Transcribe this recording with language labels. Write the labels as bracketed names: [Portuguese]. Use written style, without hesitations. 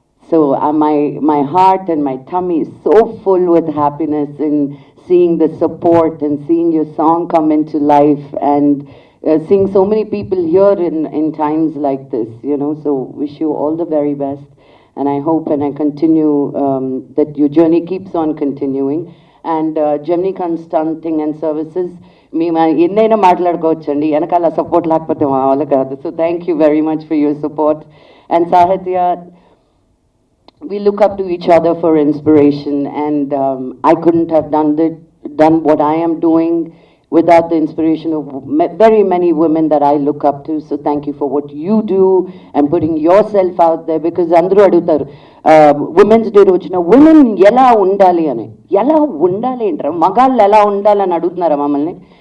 [English] So my heart and my tummy is so full with happiness in seeing the support and seeing your song come into life, and seeing so many people here in times like this, you know. So wish you all the very best, and I hope and I continue that your journey keeps on continuing. And Gemini Consulting and Services, [Telugu] మేము ఎన్నైనా మాట్లాడుకోవచ్చండి, వెనకాల support లేకపోతే మా వాళ్ళు కాదు. [English] So thank you very much for your support. And Sahitya, we look up to each other for inspiration, and I couldn't have done what I am doing without the inspiration of very many women that I look up to. So thank you for what you do and putting yourself out there, because [Telugu] అందరూ అడుగుతారు women's day రోజున women ఎలా ఉండాలి అని. ఎలా ఉండాలి అంటారు, మగాళ్ళు ఎలా ఉండాలని అడుగుతున్నారా మమ్మల్ని?